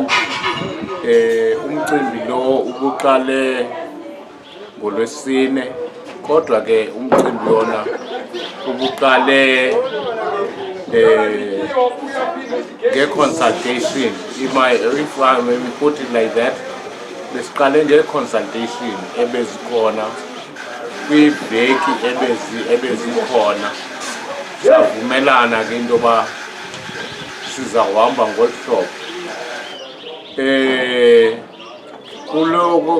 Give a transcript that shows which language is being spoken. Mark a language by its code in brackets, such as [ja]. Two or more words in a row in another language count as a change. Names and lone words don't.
[xh] Umcimbi lo ubuqale ngolwesine, kodwa ke umcimbi wona ubuqale nge-consultation. [en] If I may put it like that, [xh] besiqale nge-consultation ebezikhona kwiveki ebezikhona. Savumelana ke into yoba sizawuhamba ngolu hlobo.